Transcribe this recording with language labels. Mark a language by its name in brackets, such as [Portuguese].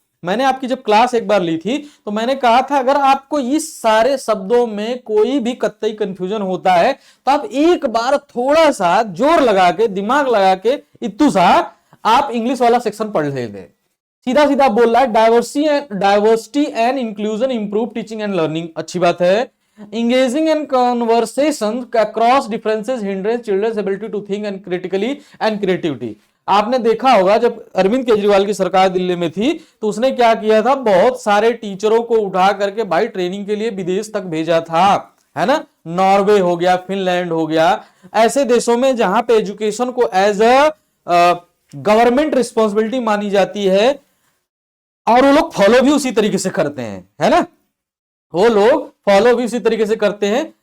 [Hindi] मैंने आपकी जब क्लास एक बार ली थी तो मैंने कहा था अगर आपको इस सारे शब्दों में कोई भी कतई कंफ्यूजन होता है तो आप एक बार थोड़ा सा जोर लगा के, दिमाग लगा के, इत्तू सा आप इंग्लिश वाला सेक्शन पढ़ लेते। सीधा सीधा बोल रहा है [English] Diversity and inclusion improve teaching and learning. [Hindi] अच्छी बात है। [English] engaging in conversation across differences hinders children's ability to think and critically and creativity। [Hindi] आपने देखा होगा जब अरविंद केजरीवाल की सरकार दिल्ली में थी तो उसने क्या किया था, बहुत सारे टीचरों को उठा करके भाई ट्रेनिंग के लिए विदेश तक भेजा था, है ना। नॉर्वे हो गया, फिनलैंड हो गया, ऐसे देशों में जहां पे एजुकेशन को [English] as a government responsibility [Hindi] मानी जाती है और वो लोग फॉलो भी उसी तरीके से करते हैं, है ना, वो लोग फॉलो भी उसी तरीके से करते हैं।